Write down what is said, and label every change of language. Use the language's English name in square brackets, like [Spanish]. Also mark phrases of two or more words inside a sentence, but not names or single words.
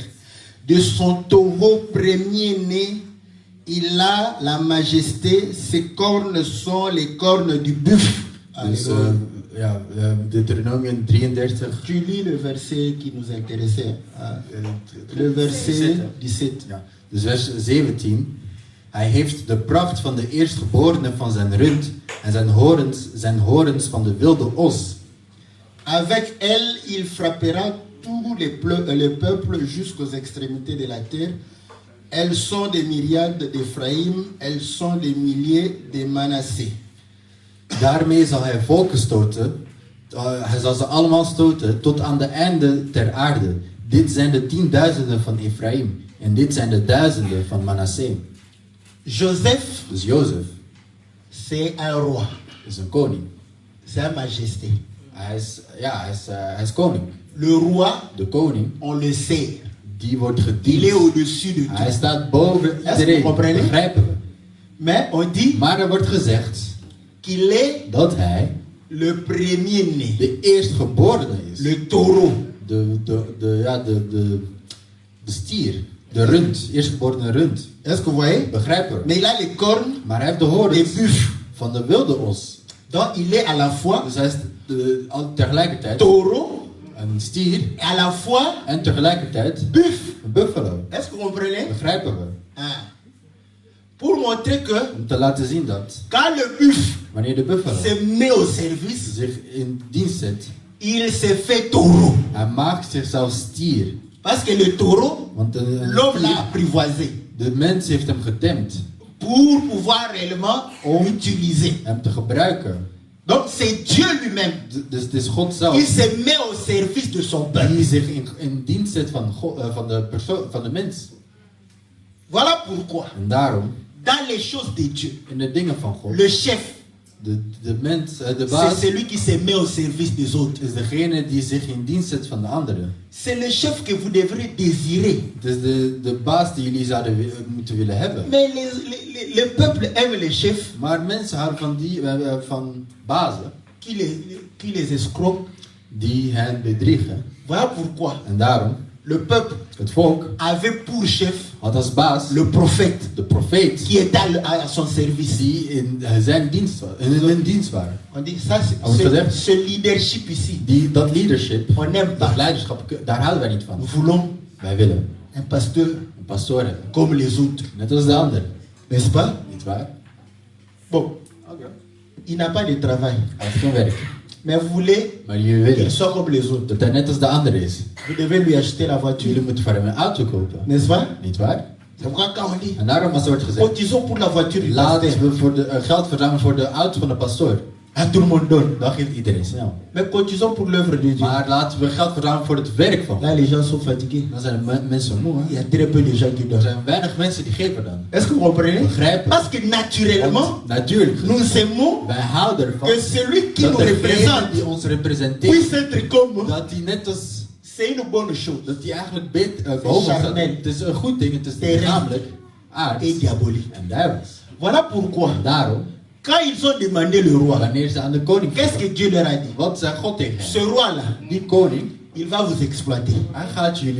[French] De son taureau premier-né, il a la majesté, ses cornes sont les cornes du buffle. [Dutch] Dus Deuteronomium 33. [French] Tu lis le verset qui nous intéressait. Le verset 17. [Dutch] Ja. Dus vers 17. Hij heeft de pracht van de eerstgeborene van zijn rund en zijn horens van de wilde os. [French] Avec elle, il frappera tous les peuples jusqu'aux extrémités de la terre. Elles sont des myriades d'Ephraïm, elles sont des milliers de Manassé. [Dutch] Daarmee zal hij volken stoten. Hij zal ze allemaal stoten tot aan de einde ter aarde. Dit zijn de 10.000 van Ephraim en dit zijn de 1000 van Manassé. [French] Joseph, [Dutch] Dus Jozef [French] c'est un roi, [Dutch] is een koning. [French] c'est un majesté. [Dutch] Hij is koning. [French] Le roi, [Dutch] De koning, [French] on le sait, [Dutch] die wordt [French] il est [Dutch] gediend. [French] au-dessus de [Dutch] Hij [French] tout. [Dutch] staat boven [French] Est-ce que [Dutch] iedereen. [French] vous comprenez? [Dutch] Begrijpen we. [French] Mais on dit [Dutch] Maar er wordt gezegd [French] qu'il est [Dutch] dat hij [French] le premier-né, [Dutch] de eerstgeborene is. [French] le taureau. [Dutch] De stier. De rund, eerstgeborene rund. [French] Est-ce que vous voyez? [Dutch] Begrijpen we? [French] Mais il a les cornes [Dutch] Maar hij heeft de [French] des [Dutch] horens [French] buffles. [Dutch] van de wilde os. [French] Donc il est à la fois [Dutch] Dus hij is tegelijkertijd [French] taureau [Dutch] een stier [French] et à la fois [Dutch] en tegelijkertijd [French] buffle. [Dutch] een buffalo. [French] Est-ce que vous comprenez? [Dutch] Begrijpen we? [French] Ah. Pour montrer que [Dutch] Om te laten zien dat [French] quand le buffle [Dutch] wanneer de buffalo [French] se met au service, [Dutch] zich in dienst zet, [French] il se fait taureau. [Dutch] hij maakt zichzelf stier. [French] Parce que le taureau, [Dutch] Want [French] l'homme l'a apprivoisé [Dutch] de mens heeft hem getemd [French] pour pouvoir réellement l'utiliser. [Dutch] hem te gebruiken. [French] Donc c'est Dieu lui-même. [Dutch] Dus het is God [French] Il [Dutch] zelf [French] se met au service de son peuple. [Dutch] die zich in dienst zet van, van de mens. [French] Voilà pourquoi, [Dutch] En daarom, [French] dans les choses de Dieu, [Dutch] in de dingen van God, [French] le chef, [Dutch] de mens, de [French] c'est [Dutch] baas, [French] celui qui se met au service des autres. [Dutch] is degene die zich in dienst zet van de anderen. [French] C'est le chef que vous devrez désirer. [Dutch] Het is de baas die jullie zouden moeten willen hebben. [French] Mais le peuple aime les chefs [Dutch] Maar mensen houden van bazen [French] qui les escroquent. [Dutch] die hen bedriegen. [French] Voilà pourquoi [Dutch] En daarom, [French] le peuple [Dutch] het volk [French] avait pour chef [Dutch] had als baas [French] le prophète [Dutch] de profeet [French] qui est à son service. [Dutch] die in zijn dienst, in hun dienst waren. [French] On dit ça, ce leadership ici, [Dutch] Dat leadership, [French] on n'aime [Dutch] dat [French] pas. [Dutch] leiderschap, daar houden wij niet van. [French] Nous voulons [Dutch] Wij willen [French] un pasteur [Dutch] een pastoor hebben, [French] comme les autres, [Dutch] net als de ander. [French] n'est-ce pas? [Dutch] Niet waar? [French] Bon, il n'a pas de travail, [Dutch] Hij heeft geen werk. [French] mais vous voulez [Dutch] Maar jullie [French] qu'il [Dutch] willen [French] soit comme les autres. [Dutch] dat hij net als de ander is. [French] Vous devez lui acheter la voiture, [Dutch] Jullie moeten voor hem een auto kopen. [French] n'est-ce pas? [Dutch] Niet waar? [French] C'est pourquoi quand on dit [Dutch] En daarom als er wordt gezegd, [French] cotisons pour la voiture du [Dutch] laten [French] pasteur, [Dutch] we voor geld verzamelen voor de auto van de pastoor. [French] à tout le monde donne. [Dutch] Dan geeft iedereen snel. [French] Mais cotisons pour l'œuvre de Dieu. [Dutch] Maar laten we geld verzamelen voor het werk van [French] Là, [Dutch] God. [French] les gens sont fatigués. [Dutch] Dan zijn de mensen moe. [French] Il y [Dutch] Hè? [French] a très peu de gens qui [Dutch] Er [French] donnent. [Dutch] zijn weinig mensen die geven dan. [French] Est-ce que vous comprenez? [Dutch] Begrijpen. [French] Parce que naturellement, [Dutch] Want natuurlijk, [French] nous aimons [Dutch] wij houden ervan [French] que celui qui [Dutch] dat [French] nous [Dutch] degene [French] représente [Dutch] die ons representeert, [French] puisse être comme. [Dutch] dat die net als, [French] C'est une bonne chose. [Dutch] dat die eigenlijk boven staat. [French] charnel. [Dutch] Het is een goed ding, het is [French] Terrestre. [Dutch] lichamelijk, aards [French] Et diabolique. [Dutch] en duivels. [French] Voilà pourquoi, [Dutch] En daarom, [French] quand ils ont demandé le roi, [Dutch] wanneer ze aan de koning [French] qu'est-ce [Dutch] vroegen, [French] que Dieu leur a dit? [Dutch] wat zei God tegen [French] Ce [Dutch] hem? [French] roi-là, [Dutch] Die koning, [French] il va vous exploiter. [Dutch] hij gaat jullie